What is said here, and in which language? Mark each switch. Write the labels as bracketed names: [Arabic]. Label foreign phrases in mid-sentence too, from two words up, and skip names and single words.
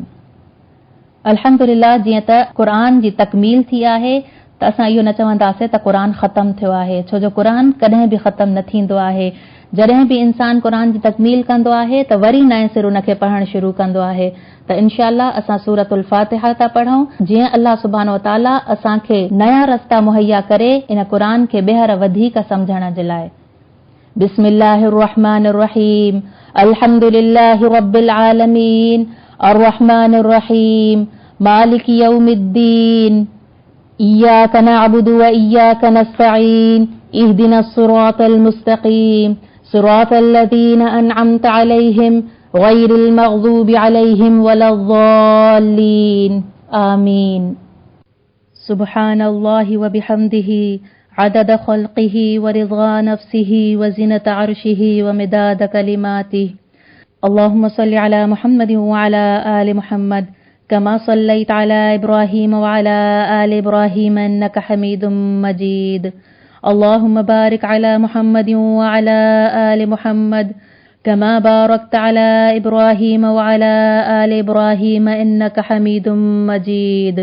[Sindhi] अल्हम्दुलिल्लाह, जीअं त क़ुरान जी तकमील थी आहे त असां इहो न चवंदासीं त क़ुरान ख़तम थियो आहे, छो जो क़ुरान कॾहिं बि ख़तम न थींदो आहे। जॾहिं बि इंसान क़ुरान जी तकमील कंदो आहे त वरी नएं सिर उनखे पढ़णु शुरू कंदो आहे। त [Arabic] إن شاء الله [Sindhi] असां सूरतुल फातिहा था पढ़ूं, जीअं अल्लाह [Arabic] سبحانه وتعالى [Sindhi] असांखे नया रस्ता मुहैया करे इन क़ुरान खे ॿीहर वधीक समझण जे लाइ। [Arabic] بسم الله الرحمن الرحيم الحمد لله رب العالمين الرحمن الرحيم مالك يوم الدين إياك نعبد وإياك نستعين اهدنا الصراط المستقيم صراط الذين أنعمت عليهم غير المغضوب عليهم ولا الضالين آمين. سبحان الله وبحمده عدد خلقه ورضا نفسه وزنة عرشه ومداد كلماته. اللهم صل على محمد وعلى آل محمد كما صليت على إبراهيم وعلى آل إبراهيم إنك حميد مجيد. اللهم بارك على محمد وعلى آل محمد كما باركت على إبراهيم وعلى آل إبراهيم إنك حميد مجيد.